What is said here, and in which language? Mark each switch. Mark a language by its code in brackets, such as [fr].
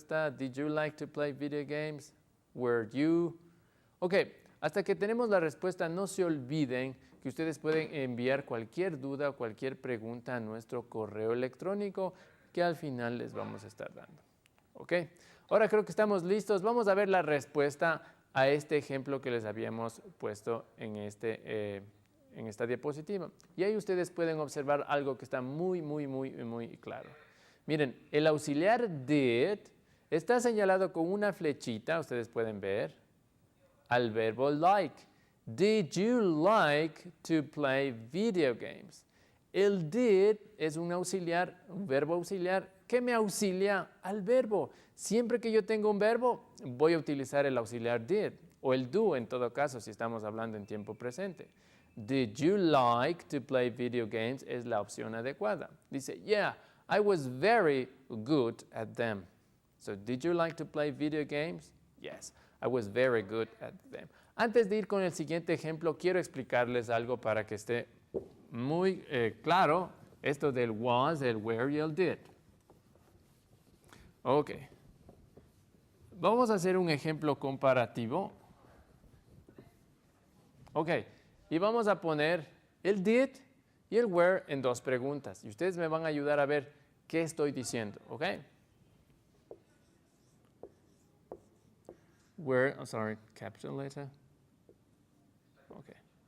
[en] Did you like to play video games? Were you? [es] Ok, hasta que tenemos la respuesta, no se olviden que ustedes pueden enviar cualquier duda o cualquier pregunta a nuestro correo electrónico que al final les vamos a estar dando. Ok, ahora creo que estamos listos. Vamos a ver la respuesta a este ejemplo que les habíamos puesto en esta diapositiva. Y ahí ustedes pueden observar algo que está muy claro. Miren, el auxiliar did está señalado con una flechita, ustedes pueden ver, al verbo like. [en] Did you like to play video games? [es] El did es un auxiliar, un verbo auxiliar que me auxilia al verbo. Siempre que yo tengo un verbo, voy a utilizar el auxiliar did o el do en todo caso si estamos hablando en tiempo presente. [en] Did you like to play video games? [es] Es la opción adecuada. [en] Dice, yeah, I was very good at them. So, did you like to play video games? Yes, I was very good at them. [es] Antes de ir con el siguiente ejemplo, quiero explicarles algo para que esté muy claro esto del was, el were y el did. Ok. Vamos a hacer un ejemplo comparativo. Ok. Y vamos a poner el did y el were en dos preguntas. Y ustedes me van a ayudar a ver qué estoy diciendo. Ok. [en] Were, I'm sorry, capital letter. Okay.